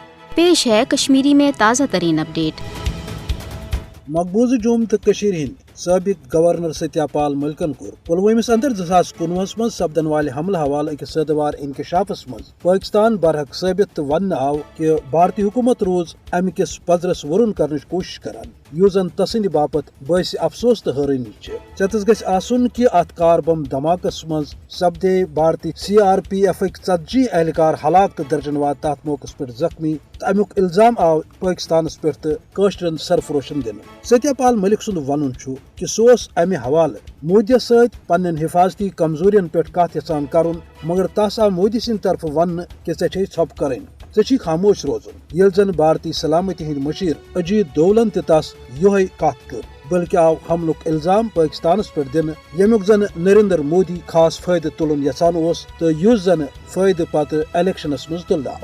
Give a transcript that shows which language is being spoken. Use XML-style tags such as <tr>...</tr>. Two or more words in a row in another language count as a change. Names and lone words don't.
<ur>پیش ہے کشمیری میں تازہ ترین اپڈیٹ۔</ur> <ks>مقبوضہ جوم تو کشمیر ہند سابق گورنر ستیا پال ملکن کور پلوامس اندر 2019 من سپدن والے حملہ حوالہ اکس سدوار انکشافس مز پاکستان برحق ثابت تو ون آو کہ بھارتی حکومت روز امہ کس پزرس ورن کرنچ کوشش کران یس زن تسند باپت باعث افسوس تو حیرانی ژتس گژھِ آسن کہ ات کار بم دھماکس مز سپدے بھارتی CRPF ژتجی اہلکار ہلاک تو درجن واد تات موقع پہ زخمی تو امیک الزام آو پاکستانس پہ تو کاشرن سرفروشن دن۔ ستیا پال ملک سند ون کہ سہ امہ حوالہ مودیس ست پنن حفاظتی کمزورین پہ کت یژھان کرن مگر تس آو مودی سند طرف ون کہ ژے ژھپ کریں ژے خاموش روزن یل زن بھارتی سلامتی ہند مشیر اجیت دولن تس یہ کت کر بلکہ آو حملک الزام پاکستانس پہ دن یمیک زن نریندر مودی خاص فائدہ تلن یژھان تو یس زن فائدہ پتہ الیکشنس مز تل آو۔</ks>